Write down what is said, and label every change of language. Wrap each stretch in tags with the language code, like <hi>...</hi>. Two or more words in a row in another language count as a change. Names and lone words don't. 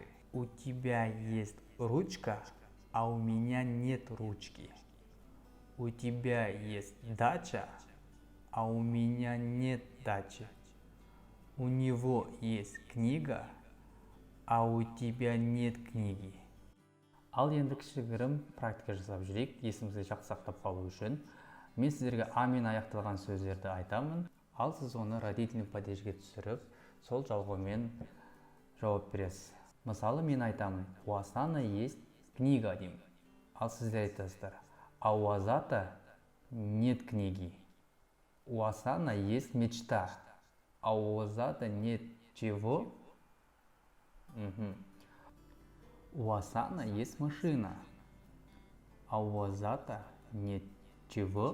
<ru>У тебя есть ручка, а у меня нет ручки. У тебя есть дача, а у меня нет дачи. У него есть книга, а у тебя нет книги.</ru> <kk>Ал енді кішігірім практика жасап жүрейік, есімізде жақсы сақтап қалу үшін. Мен сіздерге А мен аяқталған сөздерді айтамын, ал сіз оны</kk> <ru>родительный падежге</ru> <kk>түсіріп, сол жалғаумен жауап бересіз. Мысалы, мен айтамын,</kk> <ru>у Асана есть книга деймін.</ru> <kk>Ал сіздер айтасыздар,</kk> <ru>а у Азата нет книги. У Асана есть мечта, а у Азата нет чего? У Асана есть машина, а у Азата нет чего?</ru>